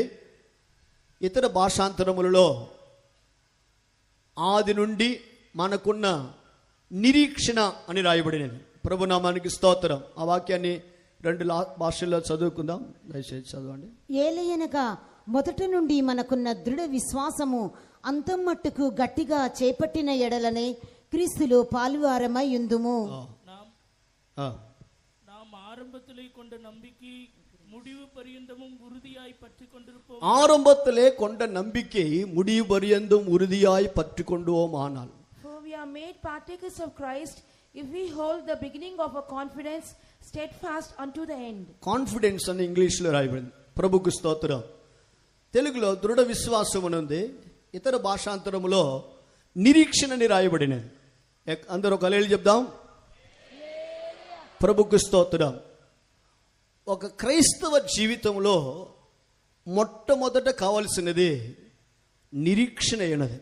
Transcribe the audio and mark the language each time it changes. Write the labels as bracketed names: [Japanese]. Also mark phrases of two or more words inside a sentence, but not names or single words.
[Telugu] ఇతర భాషాంతరములలో ఆది నుండి మనకున్న నిరీక్షణ అని రాయబడినది. ప్రభునామానికి స్తోత్రం. ఆ వాక్యాన్ని 2 భాషల్లో చదువుకుందాం. దయచేసి చదవండి. ఏలయనగా మొదట నుండి మనకున్న దృఢ విశ్వాసము అంతం మట్టుకు గట్టిగా చేపట్టిన ఎడలనే క్రీస్తులో పాలువారమై యుందుము. [Tamil] நாம் ஆரம்பத்திலே கொண்ட நம்பிக்கை முடிவு பரியந்தமும் உறுதியாய் பற்றிக் கொண்டிருப்போம். ஆரம்பத்திலே கொண்ட நம்பிக்கை முடிவு பரியந்தம் உறுதியாய் பற்றிக் கொண்டுவோமானால். [English] For we are made partakers of Christ if we hold the beginning of our confidence steadfast unto the end. [Telugu] కాన్ఫిడెన్స్ అని ఇంగ్లీష్లో రాయబడింది. ప్రభుకు స్తోత్రం. తెలుగులో దృఢ విశ్వాసం అని ఉంది. ఇతర భాషాంతరములో నిరీక్షణని రాయబడినది. అందరూ ఒక హల్లెలూయా చెప్దాం. ప్రభుకు స్తోత్రం. ఒక క్రైస్తవ జీవితంలో మొట్టమొదట కావలసినది నిరీక్షణ అయినది.